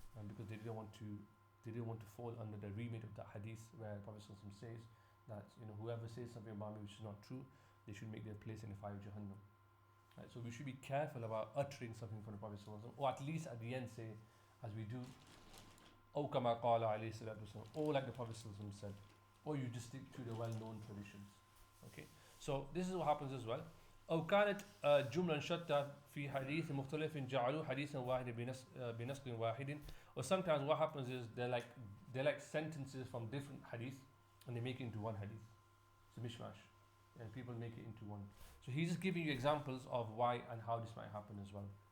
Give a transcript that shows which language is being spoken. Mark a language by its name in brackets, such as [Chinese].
[English] Because they didn't want to fall under the remit of that hadith where Prophet sallallahu alaihi wasallam says that whoever says something about me which is not true, they should make their place in the fire of Jahannam. Right? So we should be careful about uttering something from the Prophet sallallahu alaihi wasallam, or at least at the end say, as we do, "O kama qala alayhi salatu wasallam," or like the Prophet sallallahu alaihi wasallam said, or you just stick to the well-known traditions. Okay. So this is what happens as well. [Arabic] أو كانت جملا شتى في حديث مختلف جعلوا حديثا واحدا بنسق واحد. [English] Or sometimes what happens is they're like sentences from different hadith and they make it into one hadith. It's a mishmash, and people make it into one. So he's just giving you examples of why and how this might happen as well.